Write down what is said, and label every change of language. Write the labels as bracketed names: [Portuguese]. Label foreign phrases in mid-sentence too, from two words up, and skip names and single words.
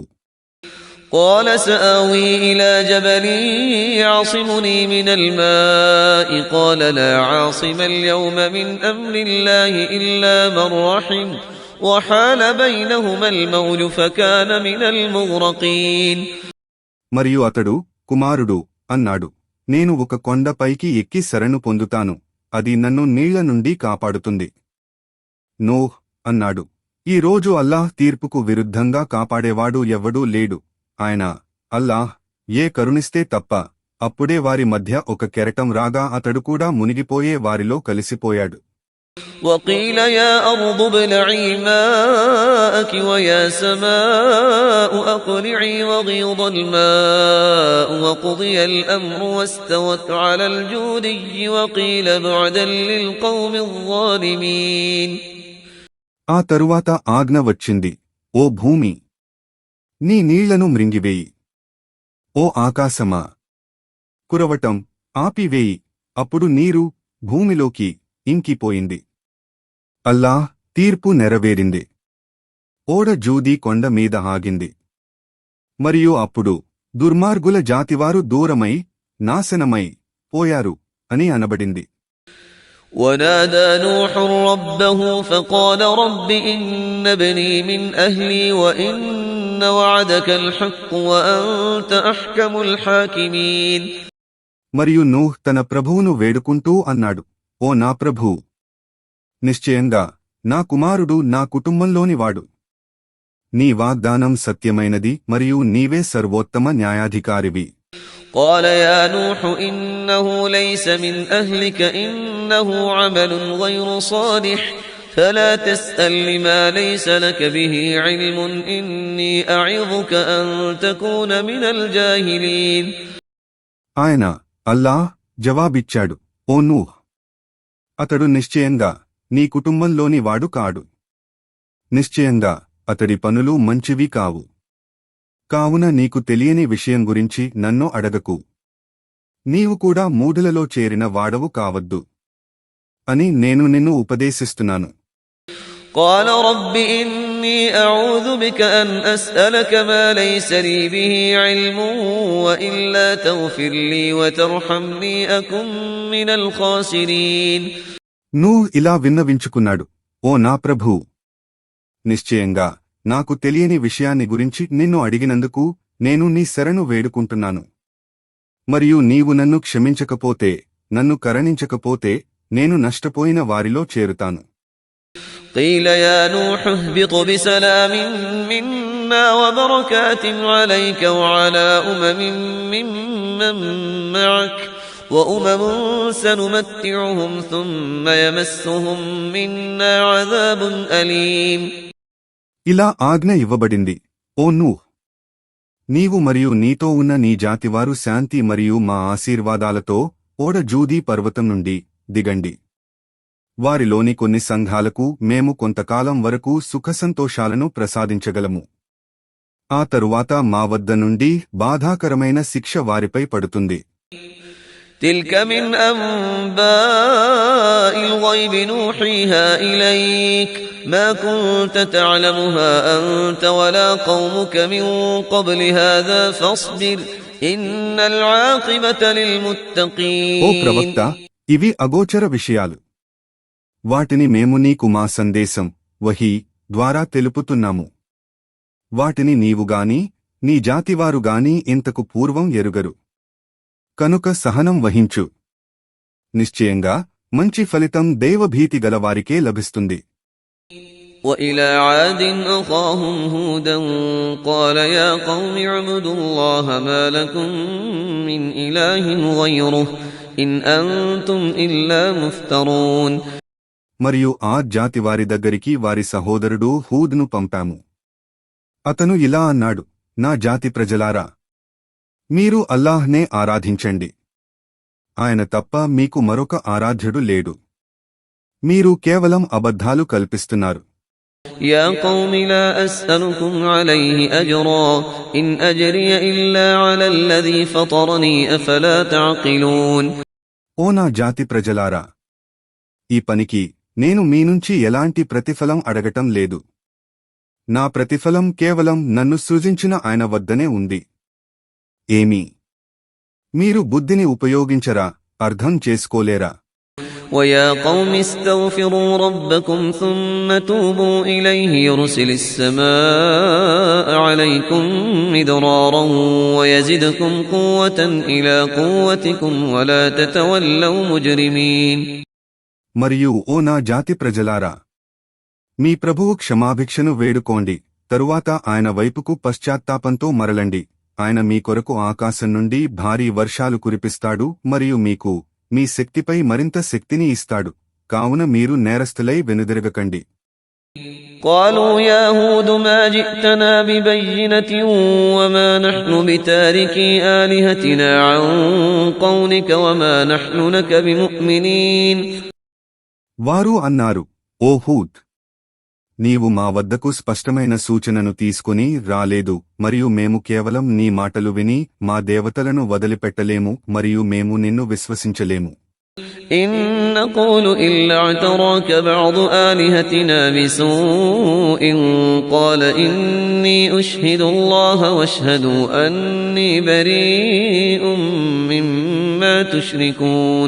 [Arabic] قال سآوي إلى جبل يعصمني من الماء قال لا عاصم اليوم من أمر الله إلا من رحم وحال بينهما الموج فكان من المغرقين. [Telugu] మరియు అతడు కుమారుడు అన్నాడు, నేను ఒక కొండ పైకి ఎక్కి శరణు పొందుతాను, అది నన్ను నీళ్ల నుండి కాపాడుతుంది. నూహ్ అన్నాడు, ఈ రోజు అల్లాహ్ తీర్పుకు విరుద్ధంగా కాపాడేవాడు ఎవ్వడూ లేడు, ఆయన అల్లాహ్ ఏ కరుణిస్తే తప్ప. అప్పుడే వారి మధ్య ఒక కెరటం రాగా అతడు కూడా మునిగిపోయే వారిలో కలిసిపోయాడు. [Arabic] وقيل يا أرض ابلعي ماءك ويا سماء أقلعي وغيض الماء وقضي الأمر واستوت على الجودي وقيل بعدا للقوم الظالمين. [Telugu] ఆ తరువాత ఆజ్ఞ వచ్చింది, ఓ భూమి, నీ నీళ్లను మ్రింగివేయి, ఓ ఆకాశమా, కురవటం ఆపివేయి. అప్పుడు నీరు భూమిలోకి ఇంకిపోయింది. అల్లాహ్ తీర్పు నెరవేరింది. ఓడ జూదీ కొండ మీద ఆగింది. మరియు అప్పుడు దుర్మార్గుల జాతివారు దూరమై నాశనమై పోయారు అని అనబడింది. [Arabic] ونادى نوح ربه فقال رب إن ابني من أهلي وإن وعدك الحق وأنت أحكم الحاكمين. [Telugu] మరియు నూహ్ తన ప్రభువును వేడుకుంటూ అన్నాడు, ఓ నా ప్రభూ, నిశ్చయంగా నా కుమారుడు నా కుటుంబంలోనివాడు. నీ వాగ్దానం సత్యమైనది మరియు నీవే సర్వోత్తమ న్యాయాధికారివి. [Arabic] قال يا نوح إنه ليس من أهلك إنه عمل غير صالح فلا تسأل لما ليس لك به علم إني أعظك أن تكون من الجاهلين. [Telugu] ఆయన అల్లాహ్ జవాబిచ్చాడు, ఓ నూహ్, అతడు నిశ్చయంగా నీ కుటుంబంలోని వాడు కాడు. నిశ్చయంగా అతడి పనులు మంచివి కావు. కావున నీకు తెలియని విషయం గురించి నన్ను అడగకు. నీవు కూడా మూఢులలో చేరిన వాడవు కావద్దు అని నేను నిన్ను ఉపదేశిస్తున్నాను. [Arabic] قال رب إني أعوذ بك أن أسألك ما ليس لي به علم وإلا تغفر لي وترحمني أكن من الخاسرين. [Telugu] నూహ్ ఇలా విన్నవించుకున్నాడు, ఓ నా ప్రభూ, నిశ్చయంగా నాకు తెలియని విషయాన్ని గురించి నిన్ను అడిగినందుకు నేను నీ శరణు వేడుకుంటున్నాను. మరియు నీవు నన్ను క్షమించకపోతే, నన్ను కరుణించకపోతే నేను నష్టపోయిన వారిలో చేరుతాను. [Arabic] قيل يا نوح اهبط بسلام منا وبركات عليك وعلى ممن معك وأمم سنمتعهم ثم يمسهم منا عذاب أليم. [Telugu] ఇలా ఆజ్ఞ ఇవ్వబడింది, ఓ నూహ్, నీవు మరియు నీతో ఉన్న నీ జాతివారు శాంతి మరియు మా ఆశీర్వాదాలతో ఓడ జూదీ పర్వతం నుండి దిగండి. వారిలోని కొన్ని సంఘాలకు మేము కొంతకాలం వరకు సుఖసంతోషాలను ప్రసాదించగలము. ఆ తరువాత మా వద్ద నుండి బాధాకరమైన శిక్ష వారిపై పడుతుంది. [Arabic] تلك من أنباء الغيب نوحيها إليك ما كنت تعلمها أنت ولا قومك من قبل هذا فاصبر إن العاقبة للمتقين. [Telugu] ఓ ప్రవక్త, ఇవి అగోచర విషయాలు. వాటిని మేము నీకు మా సందేశం వహీ ద్వారా తెలుపుతున్నాము. వాటిని నీవుగాని నీ జాతివారుగాని ఇంతకు పూర్వం ఎరుగరు. కనుక సహనం వహించు. నిశ్చయంగా మంచి ఫలితం దైవభీతి గలవారికే లభిస్తుంది. [Arabic] وإلى عاد أخاهم هودا قال يا قوم اعبدوا الله ما لكم من إله غيره إن أنتم إلا مفترون. [Telugu] మరియు ఆ జాతివారి దగ్గరికి వారి సహోదరుడు హూద్ను పంపాము. అతను ఇలా అన్నాడు, నా జాతి ప్రజలారా, మీరు అల్లాహ్నే ఆరాధించండి. ఆయన తప్ప మీకు మరొక ఆరాధ్యుడు లేడు. మీరు కేవలం అబద్ధాలు కల్పిస్తున్నారు. [Arabic] يا قوم لا أسألكم عليه أجرا إن أجري إلا على الذي فطرني أفلا تعقلون. [Telugu] ఓ నా జాతి ప్రజలారా, ఈ పనికి నేను మీ నుంచి ఎలాంటి ప్రతిఫలం అడగటం లేదు. నా ప్రతిఫలం కేవలం నన్ను సృజించిన ఆయన వద్దనే ఉంది. ఏమీ మీరు బుద్ధిని ఉపయోగించరా, అర్థం చేసుకోలేరా? [Arabic] ويا قوم استغفروا ربكم ثم توبوا إليه يرسل السماء عليكم مدرارا ويزدكم قوة إلى قوتكم ولا تتولوا مجرمين. [Telugu] మరియు ఓ నా జాతి ప్రజలారా, మీ ప్రభువు క్షమాభిక్షను వేడుకోండి, తరువాత ఆయన వైపుకు పశ్చాత్తాపంతో మరలండి. ఆయన మీ కొరకు ఆకాశం నుండి భారీ వర్షాలు కురిపిస్తాడు మరియు మీకు మీ శక్తిపై మరింత శక్తిని ఇస్తాడు. కావున మీరు నేరస్తులై వెనుదిరగకండి. [Arabic] قالوا يا هود ما جئتنا ببينة وما نحن بتاركي آلهتنا عن قولك وما نحن لك بمؤمنين. [Telugu] వారు అన్నారు, ఓ హూద్, నీవు మా వద్దకు స్పష్టమైన సూచనను తీసుకుని రాలేదు మరియు మేము కేవలం నీ మాటలు విని మా దేవతలను వదిలిపెట్టలేము మరియు మేము నిన్ను విశ్వసించలేము. [Arabic] إن نقول إلا اعتراك بعض آلهتنا بسوء قال إني أشهد الله واشهدوا أني بريء مما تشركون.